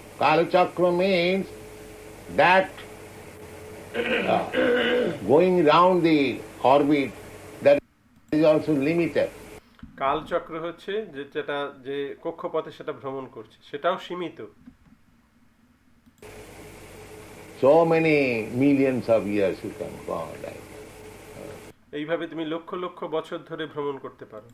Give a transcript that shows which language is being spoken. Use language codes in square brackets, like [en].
[en] Kala Chakra means that going round the orbit, that is also limited. [bn] কালচক্র হচ্ছে যেটা যে কক্ষপথে সেটা ভ্রমণ করছে, সেটাও সীমিত। [en] So many millions of years you can go on like that. [bn] এইভাবে তুমি লক্ষ লক্ষ বছর ধরে ভ্রমণ করতে পারো।